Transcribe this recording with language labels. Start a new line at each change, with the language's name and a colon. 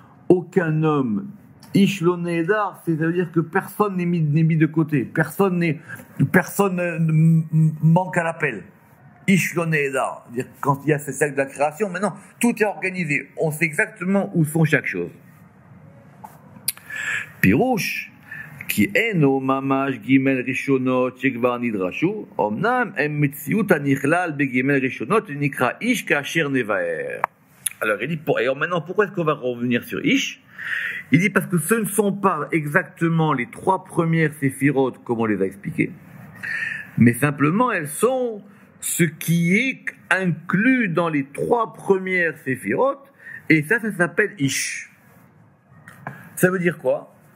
French: Aucun homme,
Hebrew: Ish lo ne'edar,
French: c'est-à-dire que personne n'est mis de côté, personne manque à l'appel.
Hebrew: Ish lo ne'edar,
French: c'est-à-dire quand il y a ce cercle de la création, maintenant, tout est organisé, on sait exactement où sont chaque chose.
Hebrew: Pirouche, כי אינו ממש ג' ראשונות שכבר נדרשו, אמנם הם מציאות הנכלל בג' ראשונות שנקרא איש כאשר נבהר.
French: Alors il dit, et maintenant pourquoi est-ce qu'on va revenir sur Ish? Il dit parce que ce ne sont pas exactement les trois premières séphirotes comme on les a expliquées, mais simplement elles sont ce qui est inclus dans les trois premières séphirotes, et ça s'appelle Ish. Ça veut dire quoi?